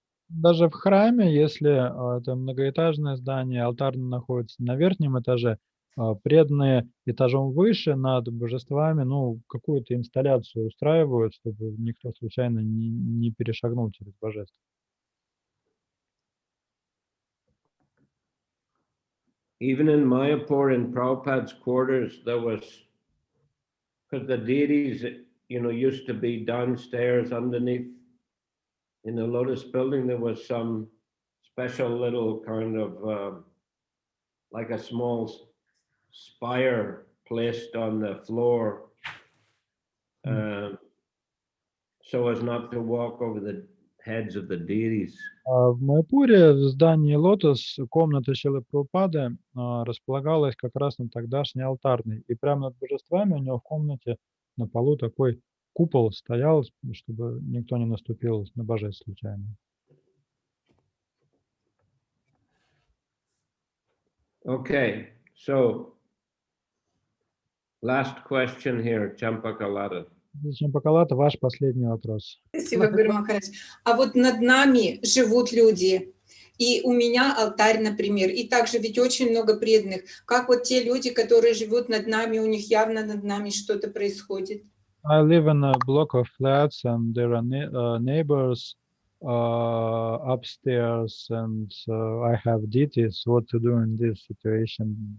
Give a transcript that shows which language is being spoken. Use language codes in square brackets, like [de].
[ru] Даже в храме, если это многоэтажное здание, алтарь находится на верхнем этаже, преданные этажом выше над божествами, какую-то инсталляцию устраивают, чтобы никто случайно не перешагнул через божеств. [en] Even in Mayapur, in Prabhupada's quarters, there was, because the deities, used to be downstairs underneath. In the Lotus building, there was some special little kind of like a small spire placed on the floor, so as not to walk over the heads of the deities. [ru] В Майпуре, в здании Лотос, комната Шрилы Прабхупады располагалась как раз на тогдашний алтарный. И прямо над божествами у него в комнате на полу такой купол стоял, чтобы никто не наступил на божеств случайно. [en] Okay, so last question here, Champakalata. [ru] Чампакалата, ваш последний вопрос. Спасибо, Гуру Махарадж. А вот над нами живут люди, и у меня алтарь, например, и также ведь очень много преданных. Как вот те люди, которые живут над нами, у них явно над нами что-то происходит? [en] I live in a block of flats and there are neighbors upstairs and I have deities. What to do in this situation?